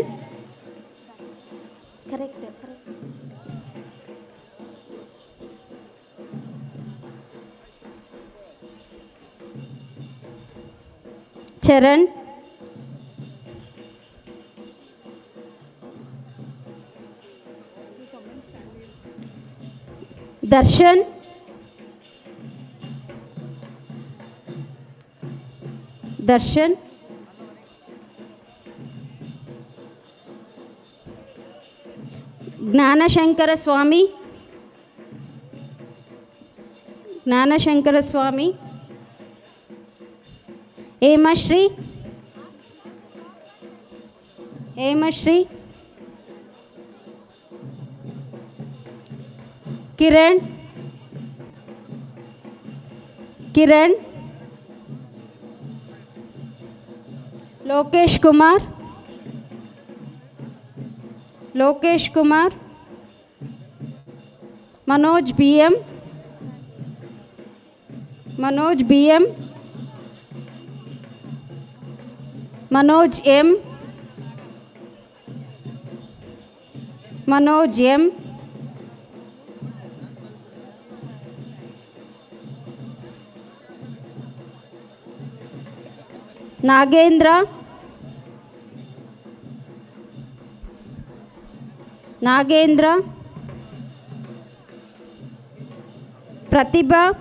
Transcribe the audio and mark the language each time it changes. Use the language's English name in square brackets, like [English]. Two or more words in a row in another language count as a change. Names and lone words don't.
[English] Correct. Charan. Darshan. Darshan. Gnanashankara Swami. Gnanashankara Swami. Hemashri. Hemashri. Kiran. Kiran. Lokesh Kumar. Lokesh Kumar. Manoj BM. Manoj BM. Manoj M. Manoj M. [Kannada] ನಾಗೇಂದ್ರ, ನಾಗೇಂದ್ರ, ಪ್ರತಿಭಾ,